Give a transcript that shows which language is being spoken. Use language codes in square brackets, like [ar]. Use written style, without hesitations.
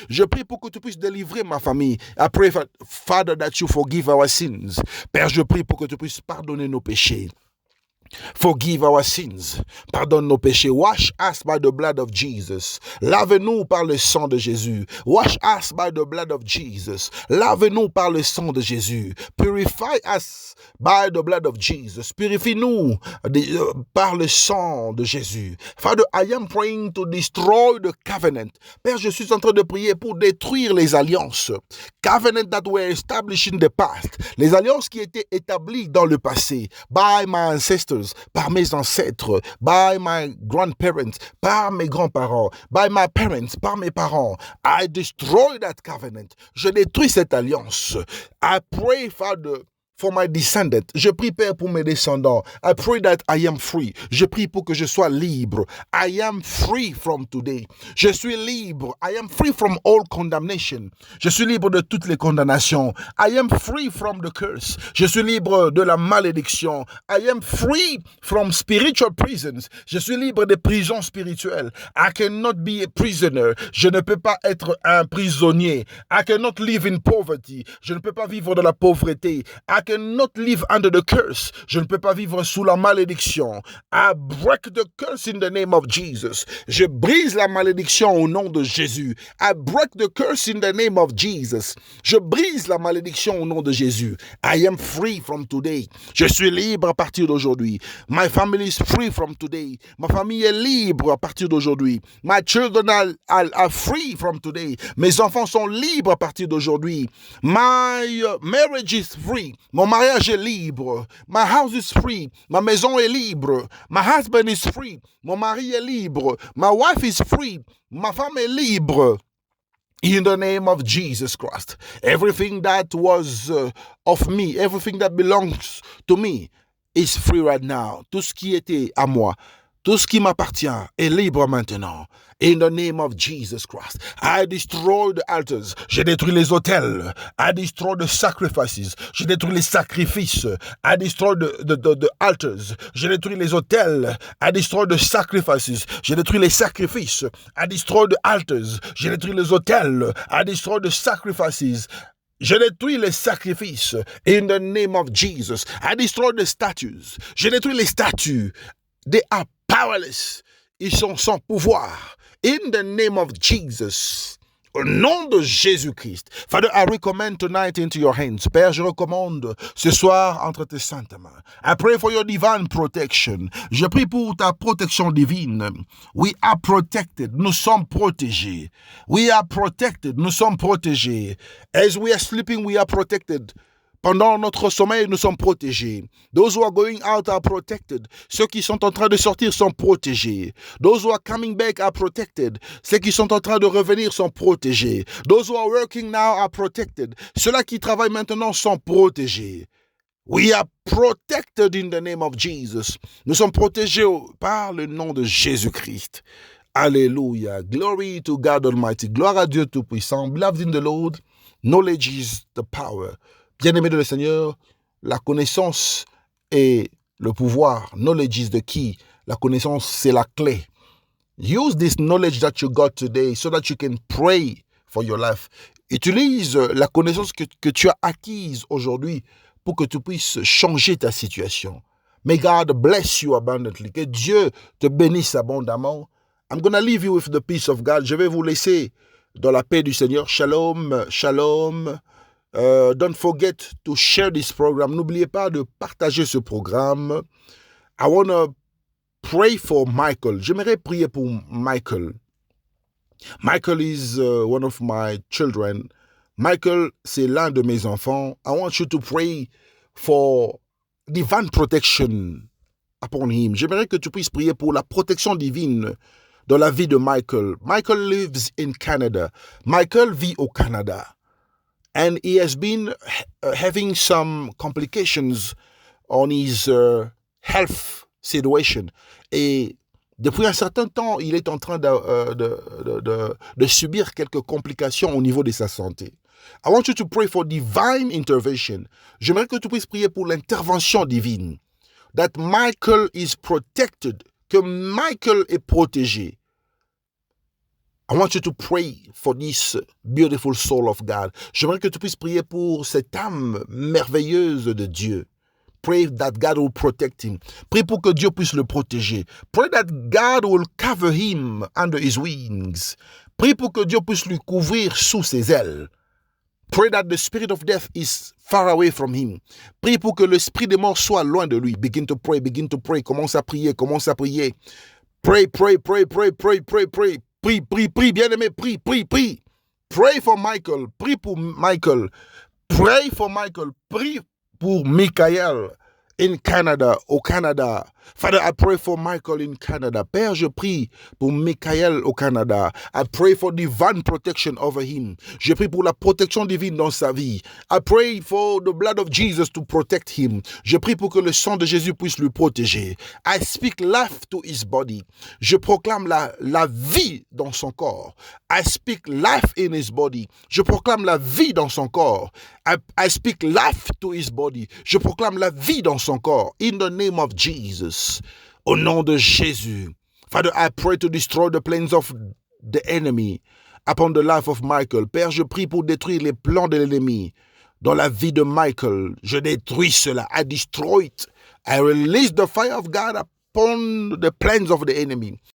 [fr] Je prie pour que tu puisses délivrer ma famille. [en] I pray, Father, that you forgive our sins. [fr] Père, je prie pour que tu puisses pardonner nos péchés. [en] Forgive our sins. [fr] Pardonne nos péchés. [en] Wash us by the blood of Jesus. [fr] Lave-nous par le sang de Jésus. [en] Wash us by the blood of Jesus. [fr] Lave-nous par le sang de Jésus. [en] Purify us by the blood of Jesus. [fr] Purifie-nous par le sang de Jésus. [en] Father, I am praying to destroy the covenant. [fr] Père, je suis en train de prier pour détruire les alliances. [en] Covenant that were established in the past. [fr] Les alliances qui étaient établies dans le passé. [en] By my ancestors. [fr] Par mes ancêtres, [en] by my grandparents, [fr] par mes grands-parents, [en] by my parents, [fr] par mes parents. [en] I destroy that covenant. [fr] Je détruis cette alliance. [en] I pray, Father, for my descendants. [fr] Je prie, Père, pour mes descendants. [en] I pray that I am free. [fr] Je prie pour que je sois libre. [en] I am free from today. [fr] Je suis libre. [en] I am free from all condemnation. [fr] Je suis libre de toutes les condamnations. [en] I am free from the curse. [fr] Je suis libre de la malédiction. [en] I am free from spiritual prisons. [fr] Je suis libre des prisons spirituelles. [en] I cannot be a prisoner. [fr] Je ne peux pas être un prisonnier. [en] I cannot live in poverty. [fr] Je ne peux pas vivre dans la pauvreté. [en] I cannot live under the curse. [fr] Je ne peux pas vivre sous la malédiction. [en] I break the curse in the name of Jesus. [fr] Je brise la malédiction au nom de Jésus. [en] I break the curse in the name of Jesus. [fr] Je brise la malédiction au nom de Jésus. [en] I am free from today. [fr] Je suis libre à partir d'aujourd'hui. [en] My family is free from today. [fr] Ma famille est libre à partir d'aujourd'hui. [en] My children are free from today. [fr] Mes enfants sont libres à partir d'aujourd'hui. [en] My marriage is free. [fr] Mon mariage est libre. [en] My house is free. [fr] Ma maison est libre. [en] My husband is free. [fr] Mon mari est libre. [en] My wife is free. [fr] Ma femme est libre. [en] In the name of Jesus Christ. Everything that was of me, everything that belongs to me is free right now. [fr] Tout ce qui était à moi, tout ce qui m'appartient est libre maintenant. [en] In the name of Jesus Christ. I destroy the altars. [fr] J'ai détruit les autels. [en] I destroy the sacrifices. [fr] J'ai détruit les sacrifices. [en] I destroy the altars. [fr] J'ai détruit les autels. [en] I destroy the sacrifices. [fr] J'ai détruit les sacrifices. [en] I destroy the altars. [fr] J'ai détruit les autels. [en] I destroy the sacrifices. [fr] Je détruis les sacrifices. [en] In the name of Jesus. I destroy the statues. [fr] Je détruis les statues. [en] They are powerless. [fr] Ils sont sans pouvoir. [en] In the name of Jesus. [fr] Au nom de Jésus-Christ. [en] Father, I recommend tonight into your hands. [fr] Père, je recommande ce soir entre tes saintes mains. [en] I pray for your divine protection. [fr] Je prie pour ta protection divine. [en] We are protected. [fr] Nous sommes protégés. [en] We are protected. [fr] Nous sommes protégés. [en] As we are sleeping, we are protected. [fr] Pendant notre sommeil, nous sommes protégés. [en] Those who are going out are protected. [fr] Ceux qui sont en train de sortir sont protégés. [en] Those who are coming back are protected. [fr] Ceux qui sont en train de revenir sont protégés. [en] Those who are working now are protected. [fr] Ceux-là qui travaillent maintenant sont protégés. [en] We are protected in the name of Jesus. [fr] Nous sommes protégés par le nom de Jésus-Christ. Alléluia. [en] Glory to God Almighty. [fr] Gloire à Dieu Tout-Puissant. [en] Beloved in the Lord, knowledge is the power. [fr] Bien-aimés de le Seigneur, la connaissance est le pouvoir. [en] Knowledge is the key. [fr] La connaissance, c'est la clé. [en] Use this knowledge that you got today so that you can pray for your life. [fr] Utilise la connaissance que tu as acquise aujourd'hui pour que tu puisses changer ta situation. [en] May God bless you abundantly. [fr] Que Dieu te bénisse abondamment. [en] I'm going to leave you with the peace of God. [fr] Je vais vous laisser dans la paix du Seigneur. [he] Shalom, shalom. [en] Don't forget to share this program. [fr] N'oubliez pas de partager ce programme. [en] I want to pray for Michael. [fr] J'aimerais prier pour Michael. [en] Michael is one of my children. [fr] Michael, c'est l'un de mes enfants. [en] I want you to pray for divine protection upon him. [fr] J'aimerais que tu puisses prier pour la protection divine dans la vie de Michael. [en] Michael lives in Canada. [fr] Michael vit au Canada. [en] And he has been having some complications on his health situation. [fr] Et depuis un certain temps, il est en train de subir quelques complications au niveau de sa santé. [en] I want you to pray for divine intervention. [fr] J'aimerais que tu puisses prier pour l'intervention divine. [en] That Michael is protected. [fr] Que Michael est protégé. [en] I want you to pray for this beautiful soul of God. [fr] J'aimerais que tu puisses prier pour cette âme merveilleuse de Dieu. [en] Pray that God will protect him. [fr] Prie pour que Dieu puisse le protéger. [en] Pray that God will cover him under his wings. [fr] Prie pour que Dieu puisse lui couvrir sous ses ailes. [en] Pray that the spirit of death is far away from him. [fr] Prie pour que l'esprit des morts soit loin de lui. [en] Begin to pray, begin to pray. [fr] Commence à prier, commence à prier. [en] Pray, pray, pray, pray, pray, pray, pray. [fr] Prie, prie, prie, bien-aimé, prie, prie, prie. [en] Pray for Michael. [fr] Prie pour Michael. [en] Pray for Michael. [fr] Prie pour Michael [en] in Canada, [fr] au Canada. [en] Father, I pray for Michael in Canada. [fr] Père, je prie pour Michael au Canada. [en] I pray for divine protection over him. [fr] Je prie pour la protection divine dans sa vie. [en] I pray for the blood of Jesus to protect him. [fr] Je prie pour que le sang de Jésus puisse le protéger. [en] I speak life to his body. [fr] Je proclame la vie dans son corps. [en] I speak life in his body. [fr] Je proclame la vie dans son corps. [en] I speak life to his body. [fr] Je proclame la vie dans son corps. [en] In the name of Jesus. [fr] Au nom de Jésus. [en] Father, I pray to destroy the plans of the enemy upon the life of Michael. [fr] Père, je prie pour détruire les plans de l'ennemi dans la vie de Michael. Je détruis cela. [en] I destroy it. I release the fire of God upon the plans of the enemy.